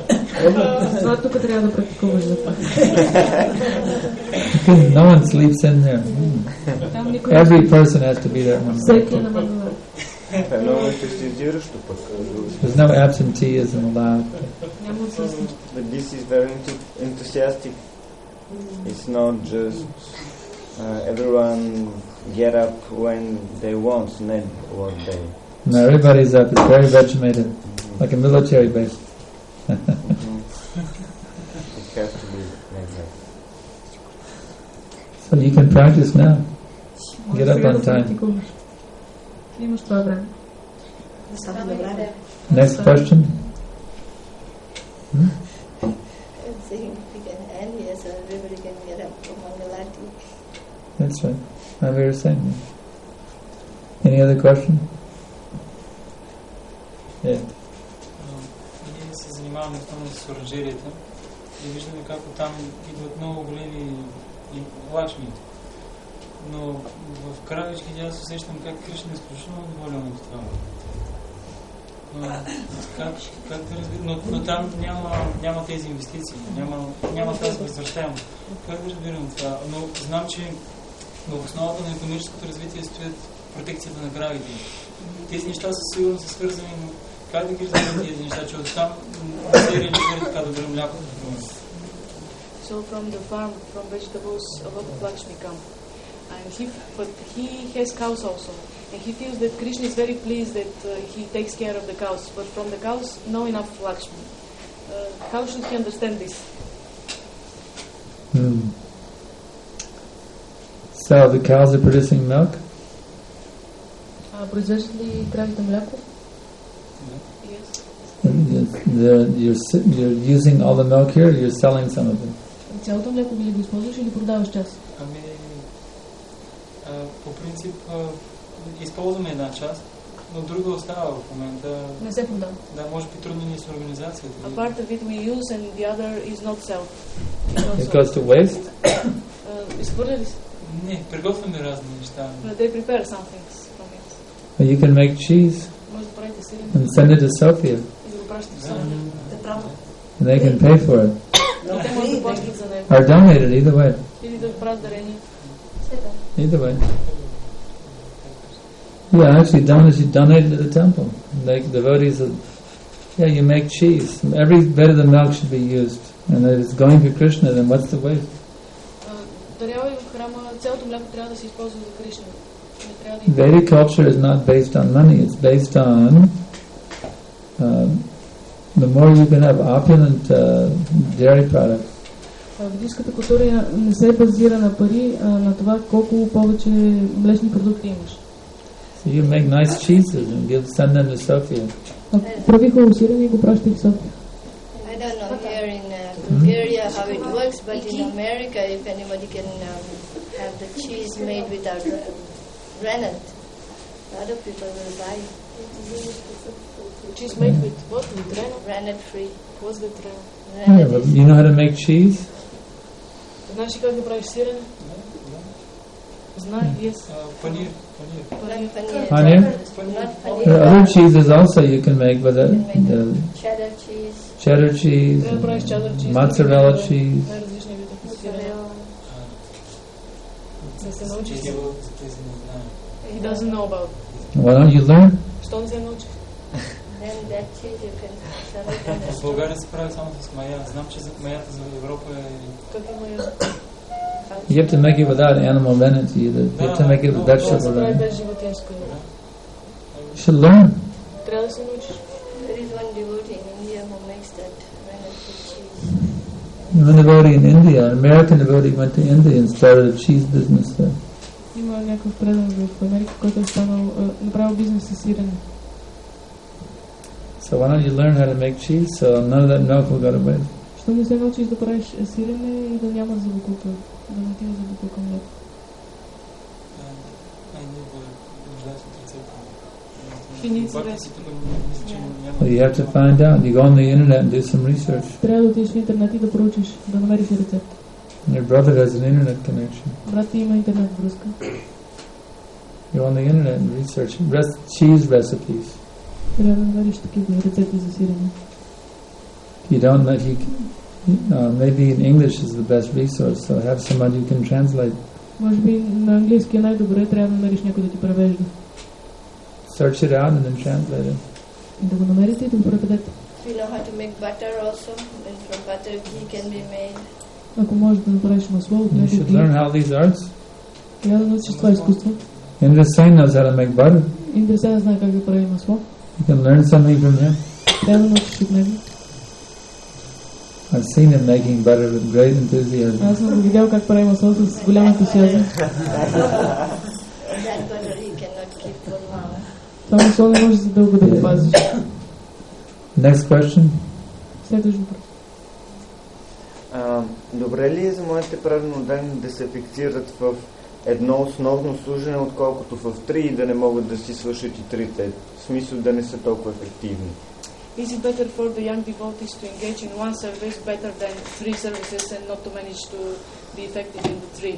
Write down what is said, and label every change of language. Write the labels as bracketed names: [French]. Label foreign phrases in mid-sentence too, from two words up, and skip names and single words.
[Bulgarian] Това тук трябва да практикуваш за това. [English] No one sleeps in there. Every person has to be there. [Bulgarian] Всеки е на мангала. [English] There's no absenteeism allowed. But this is very enthusiastic. It's not just everyone get up when they want, not what they. No, everybody's up. It's very regimented, like a military base. It has to be like that. So you can practice now. Get up on time. [Bulgarian] Имаш това време. [English] Next question. That's right. We were saying that. Any other question? Yeah. [Bulgarian] Ние се занимаваме основно с оранжерията и виждаме как там идват много големи лакшми. Но в кравичките аз усещам как Кришна е изключително доволен от това. Как да разбирам? Но там няма тези инвестиции, няма тази възвръщаемост. Как да разбирам това? Но знам, че в основата на икономическото развитие стоят протекцията на кравите. Тези неща са сигурно са свързани, но как да ги разбирам тези неща, че оттам не се реализира така добре млякото? [English] So from the farm, from vegetables, a lot of Lakshmi come. But he has cows also, and he feels that Krishna is very pleased that he takes care of the cows. But from the cows, no enough Lakshmi. How should he understand this? So the cows are producing milk. [Bulgarian] Произвеждат ли кравите мляко? [English] Yes. You're using all the milk here. Or you're selling some of it. [Bulgarian] Цялото мляко ли го използваш или продаваш част? По принцип използваме една част, но друга остава в момента. Не се продава. Да, може би трудно ни с организацията. [English] A part of it we use and the other is not sold. It goes to waste? [Bulgarian] Изхвърля ли се? Не, приготвяме разни неща. [English] They prepare some things from it. You can make cheese and send it to Sofia. And they can pay for it. Or donate it, either way. Either way. Yeah, actually donate it to the temple. Like devotees, you make cheese. Every bit of the milk should be used. And if it's going to Krishna, then what's the waste? Vedic culture is not based on money. It's based on the more you can have opulent dairy products. [Bulgarian] Ведическата култура не се базира на пари, а на това колко повече млечни продукти имаш. [English] So you make nice cheeses and send them to Sofia. [Bulgarian] Прави хубаво сирене и го пращай в София. [English] I don't know here in Bulgaria how it works, but in America, if anybody can have the cheese made without rennet, a lot of people will buy it. Cheese made with what? With rennet? Rennet free. What's the rennet? Yeah, but you know how to make cheese? [Bulgarian] Знаеш как да правиш сирене? Знае, yes. Панир. [English] Paneer? Other cheeses also you can make with it. Cheddar cheese, mozzarella cheese. He doesn't know about. Why don't you learn? [Bulgarian] Що не се научи? [English] Then that cheese you can sell it. [Bulgarian] В България се прави само с мая. Знам, че маята за Европа е... Как е мая? [English] You have to make it without animal rennet either. You have to make it with vegetable rennet. You should learn. [Bulgarian] Трябва да се научиш. [English] There is one devotee in India who makes that rennet cheese. One devotee in India, an American devotee, went to India and started a cheese business there. [Bulgarian] Има някакъв предан в Америка, който е направил бизнес с сирене. [English] So why don't you learn how to make cheese so none of that milk will go to waste? [Bulgarian] Що не се научиш да правиш сирене и да няма злоупотреба, да не отива злоупотреба мляко? [English] You have to find out. You go on the internet and do some research. [Bulgarian] Трябва да отидеш в интернет и да проучиш, да намериш рецепт. [English] Your brother has an internet connection. [Bulgarian] Брат ти има интернет връзка. [English] Go on the internet and research cheese recipes. [Bulgarian] Трябва да намериш такива рецепти за сирене. [English] You don't know, maybe in English is the best resource, so have someone you can translate. [Bulgarian] Може би на английски е най-добре, трябва да намериш някой да ти превежда. [English] Search it out and then translate it. [Bulgarian] И да го намерите и да го преведете. [English] You know how to make butter also, and from butter ghee can be made. [Bulgarian] Ако можеш да направиш масло от него. [English] You should learn how these arts. [Bulgarian] Трябва да научиш това изкуство. [English] Indra Sen knows how to make butter. [Bulgarian] Индра Сен знае как да прави масло. [English] You can learn something from him. [Bulgarian] Трябва да научиш от него. [English] I've seen him making butter with great enthusiasm. [Bulgarian] Аз съм го видял как прави масло с голям ентусиазъм. [English] That butter he cannot keep for long. [Bulgarian] Това масло не може за дълго да го пазиш. [English] Next question. [Bulgarian] Следващ въпрос. Добре ли е за моите правилнодани да се фиксират в едно основно служене, отколкото в три и да не могат да си свършат и трите? В смисъл да не са толкова ефективни. [English] Is it better for the young devotees to engage in one service better than three services and not to manage to be effective in the three?